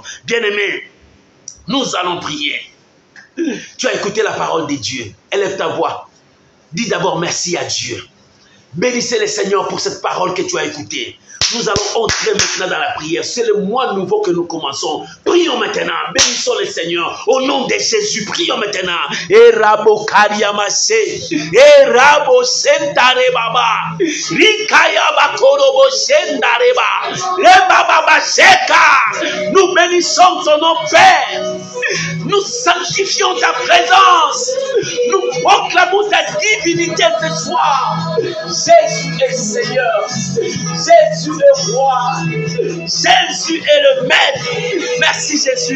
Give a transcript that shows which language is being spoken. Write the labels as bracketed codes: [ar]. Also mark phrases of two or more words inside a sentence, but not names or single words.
[fr] Bien-aimés, nous allons prier. Tu as écouté la parole de Dieu. Élève ta voix. Dis d'abord merci à Dieu. Bénissez le Seigneur pour cette parole que tu as écoutée. Nous allons entrer maintenant dans la prière. C'est le mois nouveau que nous commençons. Prions maintenant. Bénissons le Seigneur. Au nom de Jésus, prions maintenant. Erabo kariamase. Erabo sentare baba. Rikaya bakorobo sendareba. Rebaba baseka. Nous bénissons ton nom, Père. Nous sanctifions ta présence. Nous proclamons ta divinité ce soir. Jésus est Seigneur. Jésus le roi. Jésus est le maître. Merci Jésus.